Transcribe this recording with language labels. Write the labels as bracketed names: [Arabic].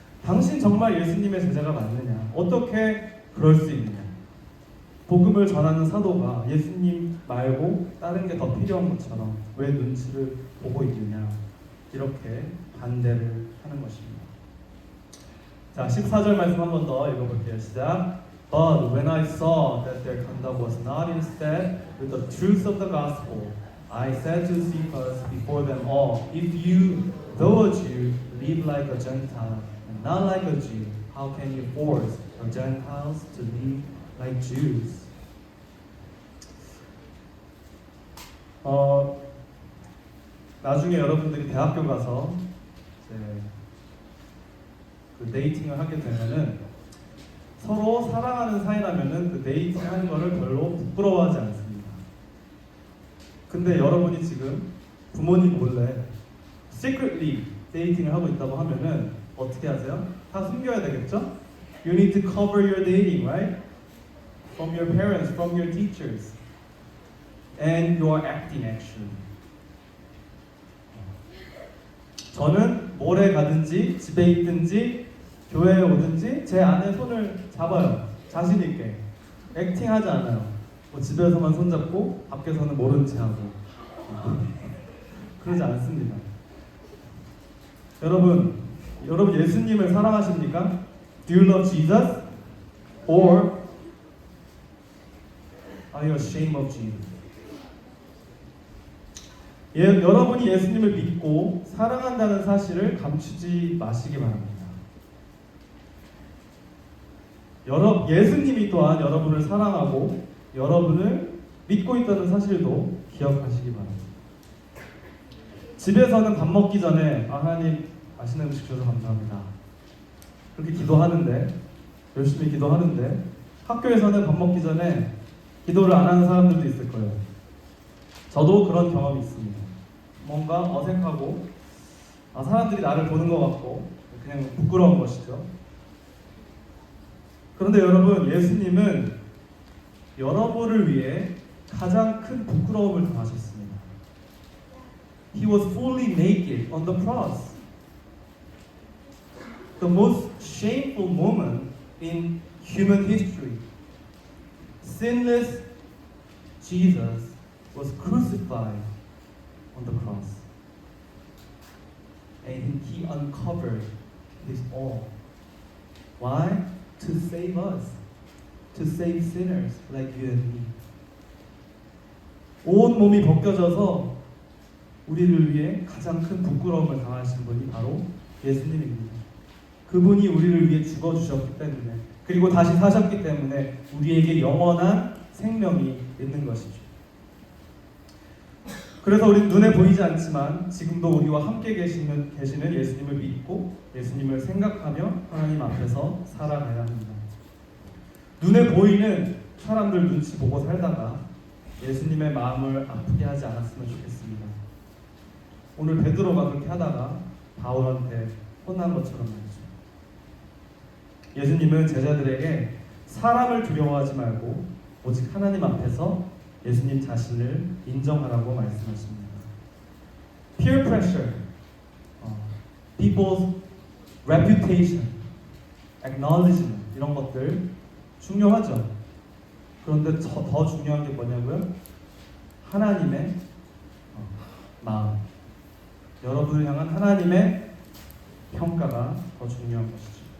[Korean] 당신 정말 예수님의 제자가 맞느냐? 어떻게 그럴 수 있느냐? 복음을 전하는 사도가 예수님 말고 다른 게 더 필요한 것처럼 왜 눈치를 보고 있느냐? 이렇게 반대를 하는 것입니다. 자, 14절 말씀 한 번 더 읽어볼게요. 시작. [English] But when I saw that their conduct was not in step with the truth of the gospel, I said to Cephas before them all, if you, though a Jew, live like a Gentile and not like a Jew, how can you force the Gentiles to live like Jews? [Korean] 나중에 여러분들이 대학교 가서 이제 그 데이팅을 하게 되면은 서로 사랑하는 사이라면은 그 데이팅하는 거를 별로 부끄러워하지 않습니다. 근데 여러분이 지금 부모님 몰래 secretly 데이팅을 하고 있다고 하면은 어떻게 하세요? 다 숨겨야 되겠죠? [English] You need to cover your dating, right? From your parents, from your teachers. And you are acting actually. [Korean] 저는 모레 가든지 집에 있든지 교회에 오든지 제 아내 손을 잡아요. 자신 있게. 액팅하지 않아요. 뭐 집에서만 손잡고 밖에서는 모른 체 하고. 그러지 않습니다. 여러분 예수님을 사랑하십니까? [English] Do you love Jesus? Or are you ashamed of Jesus? [Korean] 여러분이 예수님을 믿고 사랑한다는 사실을 감추지 마시기 바랍니다. 예수님이 또한 여러분을 사랑하고 여러분을 믿고 있다는 사실도 기억하시기 바랍니다. 집에서는 밥 먹기 전에 하나님 맛있는 음식 주셔서 감사합니다. 그렇게 기도하는데, 열심히 기도하는데 학교에서는 밥 먹기 전에 기도를 안 하는 사람들도 있을 거예요. 저도 그런 경험이 있습니다. 뭔가 어색하고 사람들이 나를 보는 것 같고 그냥 부끄러운 것이죠. 그런데 여러분, 예수님은 여러분을 위해 가장 큰 부끄러움을 당하셨습니다. [English] He was fully naked on the cross. The most shameful moment in human history. Sinless Jesus was crucified on the cross. And he uncovered his all. Why? To save us. To save sinners like you and me. [Korean] 온 몸이 벗겨져서 우리를 위해 가장 큰 부끄러움을 당하신 분이 바로 예수님입니다. 그분이 우리를 위해 죽어주셨기 때문에, 그리고 다시 사셨기 때문에 우리에게 영원한 생명이 있는 것이죠. 그래서 우리 눈에 보이지 않지만 지금도 우리와 함께 계시는 예수님을 믿고 예수님을 생각하며 하나님 앞에서 살아가야 합니다. 눈에 보이는 사람들 눈치 보고 살다가 예수님의 마음을 아프게 하지 않았으면 좋겠습니다. 오늘 베드로가 그렇게 하다가 바울한테 혼난 것처럼 말이죠. 예수님은 제자들에게 사람을 두려워하지 말고 오직 하나님 앞에서 예수님 자신을 인정하라고 말씀하십니다. [English] Peer pressure, people's reputation, [Korean] acknowledgement 이런 것들 중요하죠. 그런데 더 중요한 게 뭐냐고요? 하나님의 마음. 여러분을 향한 하나님의 평가가 더 중요한 것이죠.